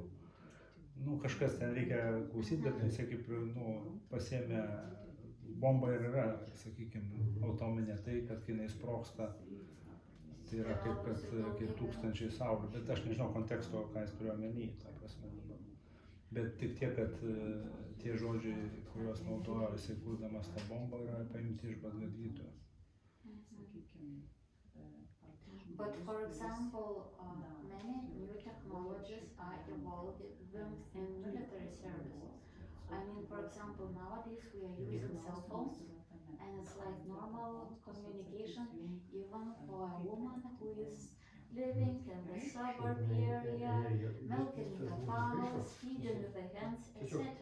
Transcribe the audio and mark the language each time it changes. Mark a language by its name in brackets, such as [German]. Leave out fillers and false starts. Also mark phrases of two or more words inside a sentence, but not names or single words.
[Lithuanian] Kažkas ten reikia klausyti, bet jisai kaip pasiėmė bombą ir yra, sakykime, atominė tai, kad kai jinai sprogsta, tai yra kaip tūkstančiai saulių, bet aš nežinau konteksto, ką jis turėjo omeny, ta prasme. Bet tik tiek, kad tie žodžiai, kuriuos naudojo jisai kurdamas tą bombą, yra paimti iš Bhagavad-gytos. [English] But for example, many new technologies are evolving in military services. I mean, for example, nowadays we are using cell phones, and it's like normal communication, even for a woman who is living in the suburb area, milking the cows, feeding with the hens, etc.